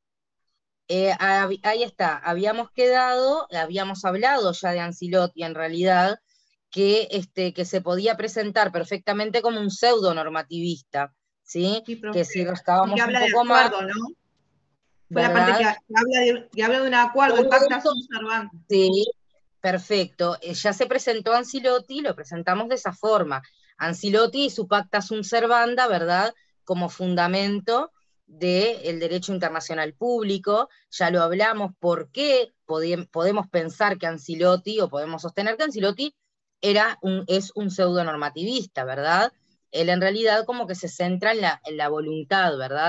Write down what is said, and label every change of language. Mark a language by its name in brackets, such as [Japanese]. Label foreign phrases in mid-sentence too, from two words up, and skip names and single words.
[Spanish] Ahí está, habíamos hablado ya de Ancelotti en realidad, que se podía presentar perfectamente como un pseudo normativista, ¿sí? Que si rascábamos un poco más, ¿no? Fue la parte que habla de un acuerdo, el [Latin] pacta sunt servanda. [Spanish] Sí, perfecto. Ya se presentó Ancelotti, lo presentamos de esa forma. Ancelotti y su [Latin] pacta sunt servanda, [Spanish] ¿verdad? Como fundamento del derecho internacional público. Ya lo hablamos, por qué podemos pensar que Ancelotti, o podemos sostener que Ancelotti es un pseudo normativista, ¿verdad? Él en realidad como que se centra en la voluntad, ¿verdad?